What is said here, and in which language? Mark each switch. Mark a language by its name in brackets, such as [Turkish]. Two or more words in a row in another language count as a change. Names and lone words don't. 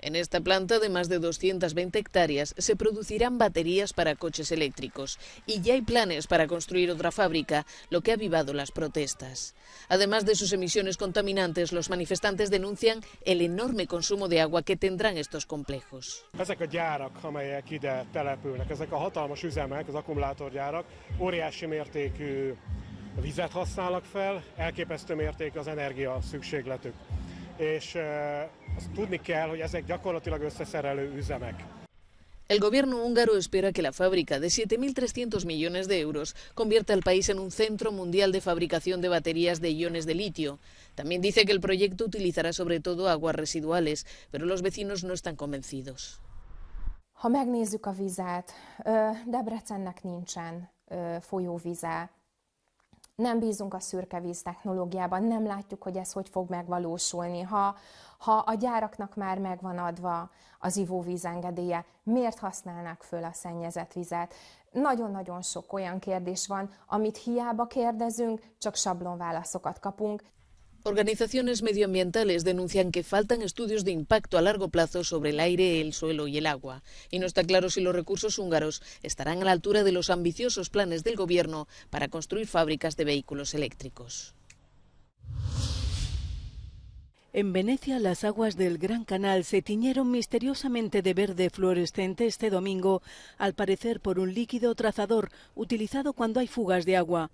[Spanish] En esta planta de más de 220 hectáreas se producirán baterías para coches eléctricos y ya hay planes para construir otra fábrica, lo que ha avivado las protestas. Además de sus emisiones contaminantes, los manifestantes denuncian el enorme consumo de agua que tendrán estos complejos. [Hungarian] Ezek a gyárak, amelyek ide települnek, ezek a hatalmas üzemek, az akkumulátorgyárak, óriási mértékű vizet használnak fel, elképesztő mértékű az energia szükségletük. És azt tudni kell, hogy ezek gyakorlatilag összeszerelő üzemek. [Spanish] El gobierno húngaro espera que la fábrica de 7.300 millones de euros convierta al país en un centro mundial de fabricación de baterías de iones de litio. También dice que el proyecto utilizará sobre todo aguas residuales, pero los vecinos no están convencidos. [Hungarian] Ha megnézzük a vizet, Debrecennek nincsen folyóvize. Nem bízunk a szürke víz technológiában, nem látjuk, hogy ez hogy fog megvalósulni. Ha a gyáraknak már megvan adva az ivóvíz engedélye, miért használnák föl a szennyezett vizet? Nagyon-nagyon sok olyan kérdés van, amit hiába kérdezünk, csak sablonválaszokat kapunk. [Spanish] Organizaciones medioambientales denuncian que faltan estudios de impacto a largo plazo sobre el aire, el suelo y el agua. Y no está claro si los recursos húngaros estarán a la altura de los ambiciosos planes del gobierno para construir fábricas de vehículos eléctricos. En Venecia, las aguas del Gran Canal se tiñeron misteriosamente de verde fluorescente este domingo, al parecer por un líquido trazador utilizado cuando hay fugas de agua.